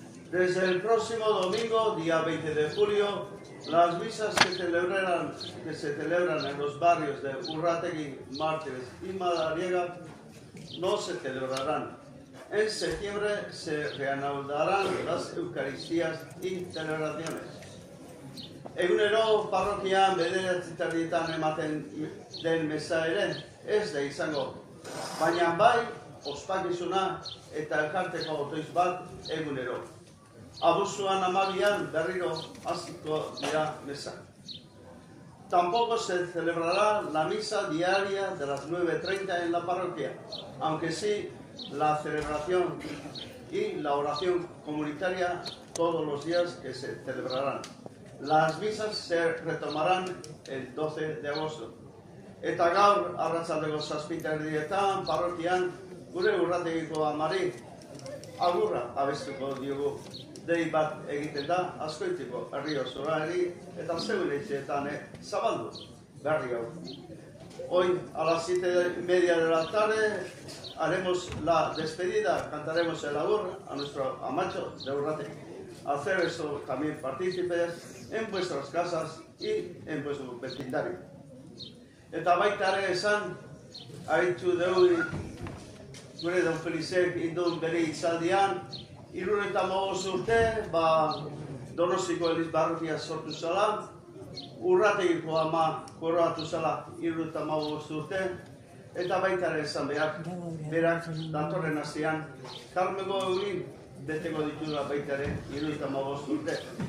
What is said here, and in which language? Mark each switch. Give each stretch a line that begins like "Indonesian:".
Spanish: Desde el próximo domingo, día 20 de julio, las misas que se celebran en los barrios de Urrategui, Mártires y Madariaga no se celebrarán. En septiembre se reanudarán las Eucaristías y celebraciones.
Basque: Egunero parrokian bederatzitarietan ematen den mesa ere ez da izango, baina bai ospakizuna eta elkarteko otoiz bat egunero. Abuztuan 12an berriro hasiko dira mesa.
Spanish: Tampoco se celebrará la misa diaria de las 9:30 en la parroquia, aunque sí la celebración y la oración comunitaria todos los días que se celebrarán. Las misas se retomarán el 12 de agosto.
Basque: Eta gaur arratsaldeko 7:00 parrokian gure Urrategiko amari agurra abestuko diogu. Dei bat egiten da Azkoitiko herri osoari eta zeuen etxeetan zabaldu berri hau.
Spanish: Hoy a las 7:30 de la tarde haremos la despedida, cantaremos el agur a nuestro amacho de Urrategui. Hacer eso también partícipes en vuestras casas y en vuestro vecindario.
Basque: Eta baita ere esan, aritu dugu gure Don Felizek indun bere hitzaldian, 75 urte, Donostiko Eliz Barrutia sortu zela, Urrategiko ama koroatu zela 75 urte, eta baita ere esan berak datorren astean, Karmengo Eulin beteko ditudala baita ere 75 urte.